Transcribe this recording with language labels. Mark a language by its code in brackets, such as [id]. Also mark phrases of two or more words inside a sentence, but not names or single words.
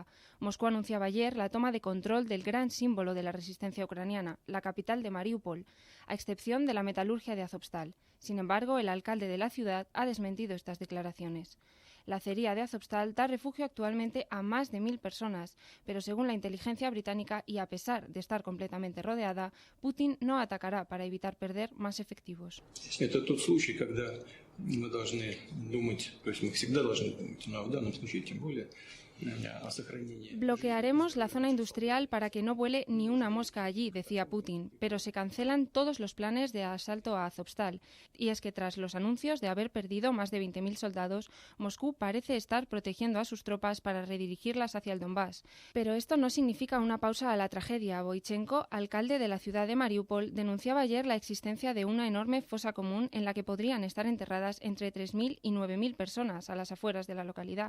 [es] Moscú anunciaba ayer la toma de control del gran símbolo de la resistencia ucraniana, la capital de Mariupol, a excepción de la metalurgia de Azovstal. Sin embargo, el alcalde de la ciudad ha desmentido estas declaraciones. La acería de Azovstal da refugio actualmente a más de 1.000 personas, pero según la inteligencia británica y a pesar de estar completamente rodeada, Putin no atacará para evitar perder más efectivos. [ru] Это тот случай, когда мы должны думать, то есть мы всегда должны думать, но в данном случае тем более о сохранении. [es] Bloquearemos la zona industrial para que no vuele ni una mosca allí, decía Putin, pero se cancelan todos los planes de asalto a Azovstal. Y es que tras los anuncios de haber perdido más de 20.000 soldados, Moscú parece estar protegiendo a sus tropas para redirigirlas hacia el Donbass. Pero esto no significa una pausa a la tragedia. Boichenko, alcalde de la ciudad de Mariupol, denunciaba ayer la existencia de una enorme fosa común en la que podrían estar enterradas entre 3.000 y 9.000 personas a las afueras de la localidad.